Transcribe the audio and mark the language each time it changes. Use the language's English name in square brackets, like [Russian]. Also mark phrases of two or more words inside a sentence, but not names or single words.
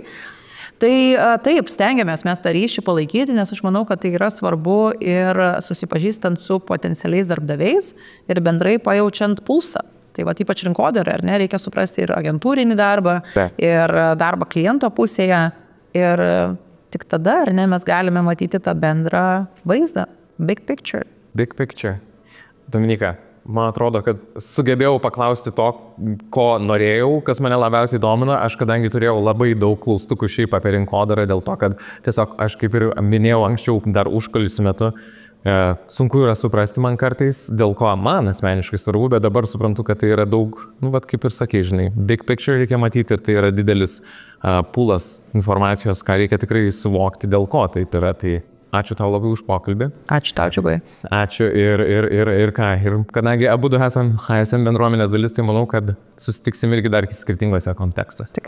[Lithuanian] Tai taip, stengiamės mes tą ryšį palaikyti, nes aš manau, kad tai yra svarbu ir susipažįstant su potencialiais darbdaviais ir bendrai pajaučiant pulsą. Tai va, ypač rinkodarai, ar ne, reikia suprasti ir agentūrinį darbą, ir darbą kliento pusėje. Ir tik tada, ar ne, mes galime matyti tą bendrą vaizdą. [English] Big picture. Big picture. [Lithuanian] Dominika, man atrodo, kad sugebėjau paklausti to, ko norėjau, kas mane labiausiai domina. Aš kadangi turėjau labai daug klaustukų šiaip apie rinkodarą, dėl to, kad tiesiog aš kaip ir minėjau anksčiau dar užkulisių metu, sunku yra suprasti man kartais, dėl ko man asmeniškai svarbu, bet dabar suprantu, kad tai yra daug, kaip ir sakei, žinai, [English] big picture [Lithuanian] reikia matyti ir tai yra didelis pūlas informacijos, ką reikia tikrai suvokti, dėl ko taip yra. Tai ačiū tau labai už pokalbį. Ačiū tau, Čiugai. Ačiū ir ką. Ir kadangi abudu esam ASM bendruomenės dalis, tai manau, kad susitiksim irgi dar skirtingose kontekstuose.